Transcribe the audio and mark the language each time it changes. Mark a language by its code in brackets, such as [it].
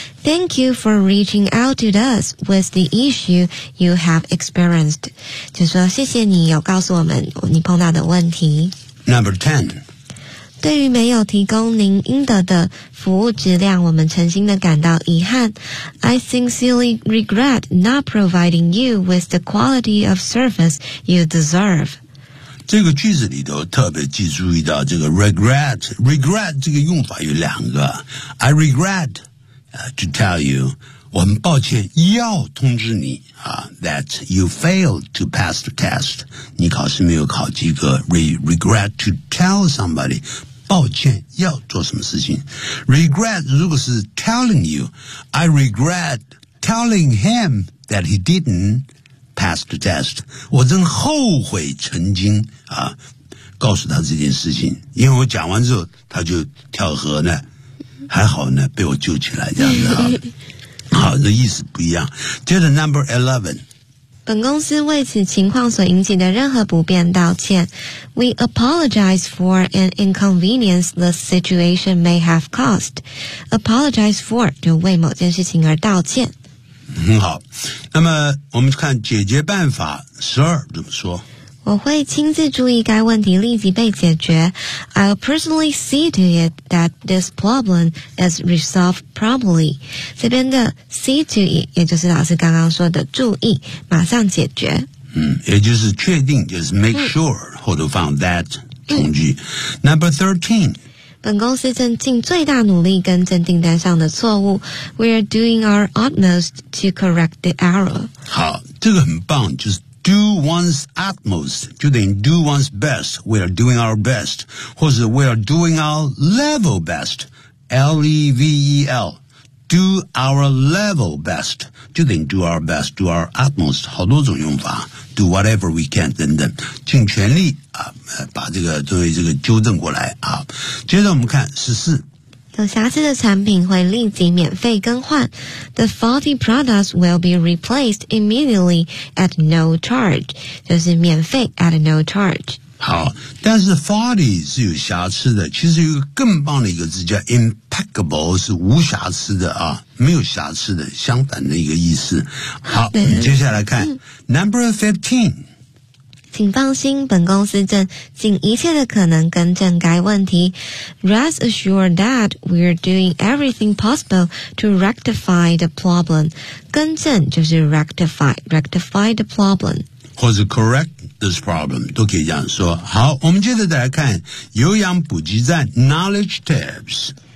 [en] Thank you for reaching out to us with the issue you have experienced， [zh] 就说谢谢你有告诉我们你碰到的问题。 [en] Number 10。 [zh] 对于没有提供您应得的服务质量，我们诚心的感到遗憾。 [en] I sincerely regret not providing you with the quality of service you deserve. [zh] 这个句子里头特别记注意到这个 regret 这个用法有两个。 [en] I regret to tell you， [zh] 我们抱歉要通知你 [en] that you failed to pass the test， [zh] 你考试没有考及格。 [en] Regret to tell somebody， [zh] 抱歉要做什么事情。 Regret 如果是 telling you， [en] I regret telling him that he didn't pass the test， [zh] 我真后悔曾经告诉他这件事情，因为我讲完之后他就跳河呢，还好呢被我救起来，这样子好，这意思不一样。接着 number 11，本公司为此情况所引起的任何不便道歉。 [en] We apologize for an inconvenience the situation may have caused. [zh] Apologize for 就为某件事情而道歉。很好，那么我们看解决办法12怎么说。我会亲自注意该问题立即被解决。 [en] I'll personally see to it that this problem is resolved promptly. [zh] 这边的 see to it 也就是老师刚刚说的注意马上解决。也就是确定，就是 make sure， 后头放 that 从句。Number 13。本公司正尽最大努力更正订单上的错误。 [en] We are doing our utmost to correct the error. 好，这个很棒，就是Do one's utmost， 就等于 do one's best， we are doing our best， 或者 we are doing our level best， L-E-V-E-L， do our level best， 就等于 do our best， do our utmost， [zh] 好多种用法， [en] do whatever we can 等等， [zh] 尽全力把这个作为这个纠正过来啊。接着我们看14，有瑕疵的产品会立即免费更换。 [en] The faulty products will be replaced immediately at no charge， [zh] 就是免费 [en] at no charge。 [zh] 好，但是 faulty 是有瑕疵的，其实有一个更棒的一个字叫 impeccable， 是无瑕疵的啊，没有瑕疵的，相反的一个意思。好，接下来看 number 15，请放心，本公司正尽一切的可能更正该问题。 [en] Rest assured that we're doing everything possible to rectify the problem. [zh] 更正就是 rectify the problem，或是 [en] correct this problem [zh] 都可以这样说。好，我们接着再来看有氧补给站 knowledge tips。